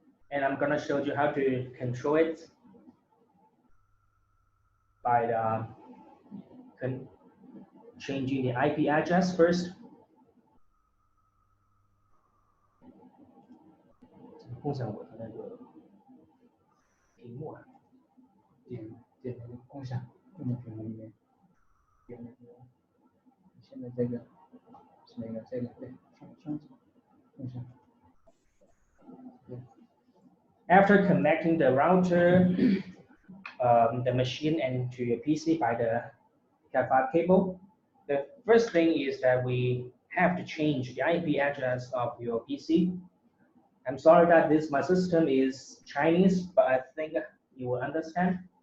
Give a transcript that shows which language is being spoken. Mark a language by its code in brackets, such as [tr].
[en] And I'm gonna show you how to control it by changing the IP address first. [zh] 共享我的那个屏幕啊，点那个共享屏幕里面，点那个现在这个是那个这个对，双击共享。 [en] After connecting the router, the machine and to your PC by the Cat5 cable, the first thing is that we have to change the IP address of your PC. I'm sorry that my system is Chinese, but I think you will understand.